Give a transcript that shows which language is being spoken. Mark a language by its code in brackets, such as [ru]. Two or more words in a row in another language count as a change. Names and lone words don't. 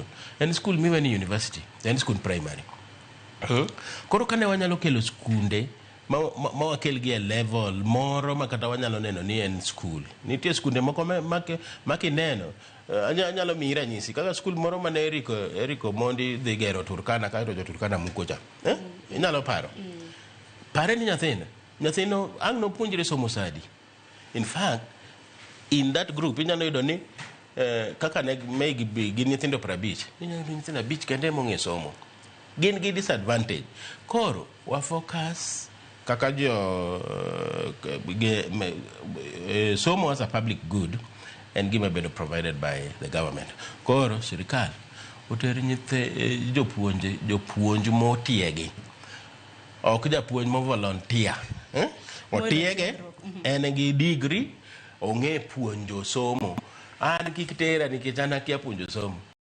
[luo] en skul miwe ni university en skul primary koro kane wanyalo kelo skunde ma wakel gi level moro makata wanyalo neno ni en skul nitie skunde moko makineno anyalo miyi ranyisi kaka skul moro mane Eriko Mondi dhi gero Turkana kae to jo Turkana mukocha inyalo pare ni nyathino ang' nopuonjre somo sadi [en] in fact in that group [luo] inyalo yudo ni kaka ne maybe gin nyithindo 50 inyalo yudo nyithindo 5 kende mong'e somo gin gi disadvantage koro wa focus kaka somo [en] as a public good and [luo] gima bedo [en] provided by the government [luo] koro sirikal oteri jopuonj motiegi ok japuonj mo volunteer otiege en gi degree ong'e puonjo somo an kik tera nikech an akia puonjo somo